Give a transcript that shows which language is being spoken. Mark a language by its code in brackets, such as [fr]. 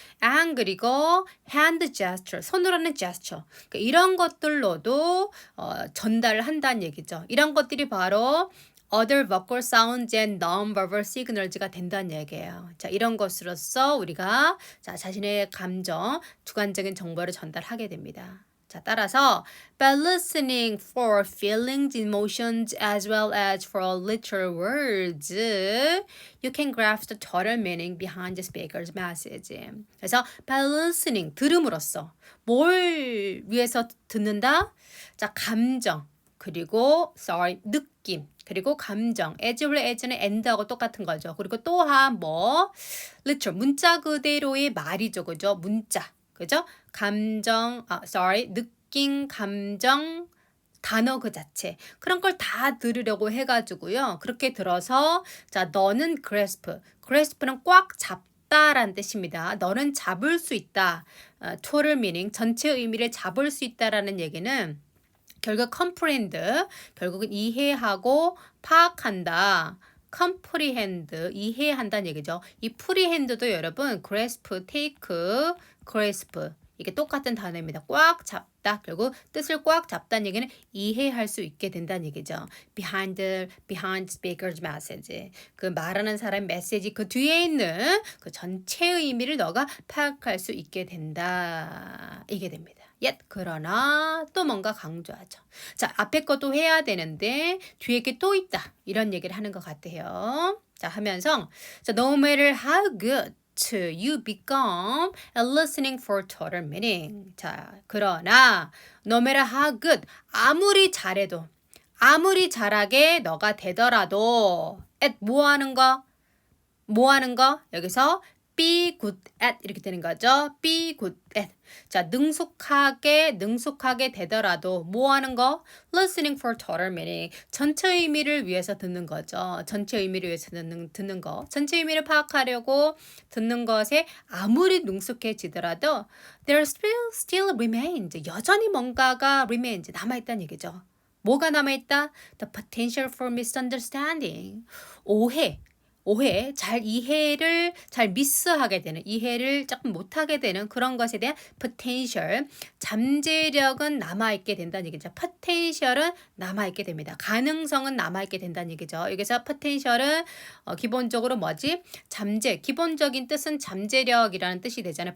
[ko] and 그리고 [en] hand gesture, [ko] 손으로 하는 gesture, 그러니까 이런 것들로도 전달을 한다는 얘기죠. 이런 것들이 바로 [en] other vocal sounds and non-verbal signals [ko] 가 된다는 얘기예요. 자, 이런 것으로써 우리가 자, 자신의 감정, 주관적인 정보를 전달하게 됩니다. 자, 따라서 [en] by listening for feelings, emotions, as well as for literal words, you can grasp the total meaning behind the speaker's message. [ko] 그래서 [en] by listening, [ko] 들음으로써 뭘 위해서 듣는다? 자, 감정, 그리고 느낌, 그리고 감정, as는 and하고 똑같은 거죠. 그리고 또한 literal, 문자 그대로의 말이죠. 그죠? 문자, 그죠? 감정, 느낌, 감정, 단어 그 자체. 그런 걸 다 들으려고 해가지고요. 그렇게 들어서, 자, 너는 grasp는 꽉 잡다라는 뜻입니다. 너는 잡을 수 있다. [en] total meaning, [ko] 전체 의미를 잡을 수 있다라는 얘기는 결국 comprehend, 결국은 이해하고 파악한다. comprehend, 이해한다는 얘기죠. 이 prehend도 여러분 grasp, take, grasp 이게 똑같은 단어입니다. 꽉 잡다. 결국 뜻을 꽉 잡다는 얘기는 이해할 수 있게 된다는 얘기죠. [en] behind speaker's message. [ko] 그 말하는 사람 메시지 그 뒤에 있는 그 전체의 의미를 너가 파악할 수 있게 된다. 이게 됩니다. 그러나 또 뭔가 강조하죠. 자, 앞에 것도 해야 되는데 뒤에 게 또 있다. 이런 얘기를 하는 것 같아요. 자, 하면서 자, [en] no matter how good you become at listening for total meaning. [ko] 자, 그러나 [en] no matter how good [ko] 아무리 잘해도 아무리 잘하게 너가 되더라도 at 뭐 하는 거? 뭐 하는 거? 여기서 [en] be good at [ko] 이렇게 되는 거죠. [en] be good at. [ko] 자, 능숙하게 되더라도 뭐 하는 거? [en] listening for total meaning. [ko] 전체 의미를 위해서 듣는 거죠. 전체 의미를 위해서 듣는 거. 전체 의미를 파악하려고 듣는 것에 아무리 능숙해지더라도 [en] there still remains. [ko] 여전히 뭔가가 remains. 남아있다는 얘기죠. 뭐가 남아있다? [en] The potential for misunderstanding. [ko] 오해, 잘 미스하게 되는, 이해를 조금 못하게 되는 그런 것에 대한 potential, 잠재력은 남아있게 된다는 얘기죠. potential은 남아있게 됩니다. 가능성은 남아있게 된다는 얘기죠. 여기서 potential은 기본적으로 뭐지? 기본적인 뜻은 잠재력이라는 뜻이 되잖아요.